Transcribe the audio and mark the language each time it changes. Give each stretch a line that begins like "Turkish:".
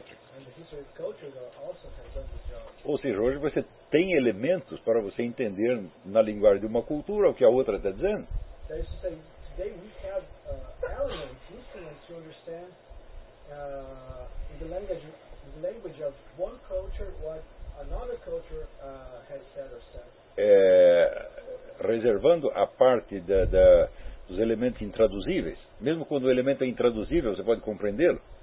English: And the history of cultures also has done this job.
Portuguese: Ou seja, hoje você tem elementos para você entender na linguagem de uma cultura o que a outra está dizendo.
English: That is to say, today we have elements, instruments to understand in the language of one culture what another culture has said or said.
Portuguese: Reservando a parte da os elementos intraduzíveis. Mesmo quando o elemento é intraduzível, você pode compreendê-lo.